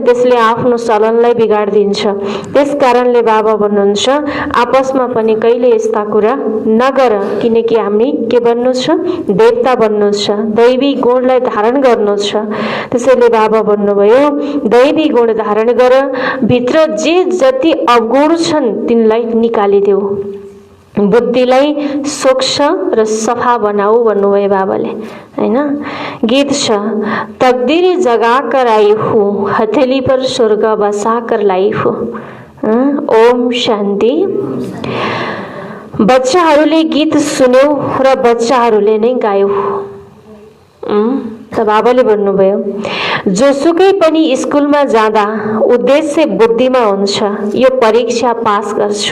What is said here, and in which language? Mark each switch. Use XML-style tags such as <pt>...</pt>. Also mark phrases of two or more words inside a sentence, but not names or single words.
<ne>त्यसले आफ्नो चलनलाई बिगाडिदिन्छ। त्यसकारणले बाबा भन्नुहुन्छ आपसमा पनि कहिले यस्ता कुरा नगर, किनकि हामी के बन्नु छ, देवता बन्नु छ, दैवी गुणलाई धारण गर्नु छ। त्यसैले बाबा भन्नुभयो दैवी गुण धारण गर, भित्र जे जति अवगुण छन् तिनलाई निकालिदेऊ, बुद्धिलाई स्वच्छ र सफा बनाऊ भन्नुभयो बाबाले, हैन। गीत छ,</ne> <hi>तकदीर जगा कर आई हूँ, हथेली पर स्वर्ग बसा कर लाई हूँ।</hi> <ne>ओम शान्ति। बच्चाहरूले गीत सुन्यौ र बच्चाहरूले नै गायौ। त बाबाले भन्नुभयो जोसुकै पनि स्कुलमा जाँदा उद्देश्य बुद्धिमा हुन्छ, यो परीक्षा पास गर्छु।</ne>